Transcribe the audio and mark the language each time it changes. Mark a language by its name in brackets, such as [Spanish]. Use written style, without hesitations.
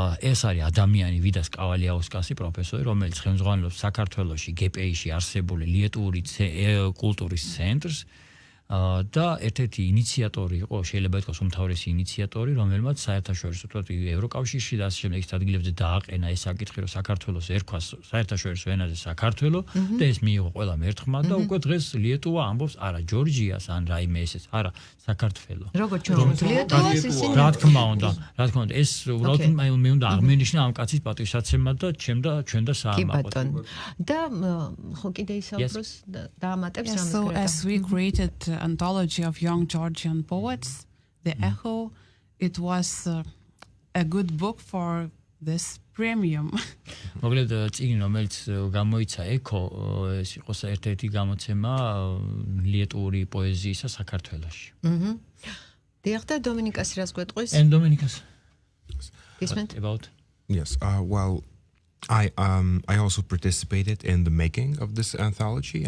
[Georgian] ეს არის ადამიანი ვიდას კავალიაუსკასი პროფესორი რომელიც ხელმძღვანელობს საქართველოში გპ-ში არსებული ლიეტუველი კულტურის ცენტრს და ერთ-ერთი ინიციატორი იყო შეიძლება ითქვას უმთავრესი ინიციატორი რომელმაც საერთაშორისო თქო ევროკავშირში და ასე შემდეგ ადგილებზე დააყენა ეს საკითხი რომ საქართველოს ერქვა საერთაშორისო ენაზე საქართველო და ეს მიიღო ყველამ ერთხმა და უკვე დღეს ლიეტუვა ამბობს არა ჯორჯიას ან რაიმე ესეც არა საქართველო როგორ ჩვენ ლიეტუვას ისინი რა თქმა უნდა ეს უბრალოდ მე უნდა აღმენიშნა ამ კაცის პატივსაცემად და ჩვენ და საამაყოდ და ხო კიდე ისაუბროს დაამატებს რამეს [English] So as we created anthology of young Georgian poets, The Echo, it was a good book for this premium. [Georgian] მოკლედ წიგნი რომელიც გამოიცა ეკო ეს იყო ერთ-ერთი გამოცემა ლიეტუველი პოეზიისა საქართველოში. დიახ და დომენიკას რას გვეტყვის? [English] And Domenikas. Ismet? About? Yes, well, I also participated in the making of this anthology.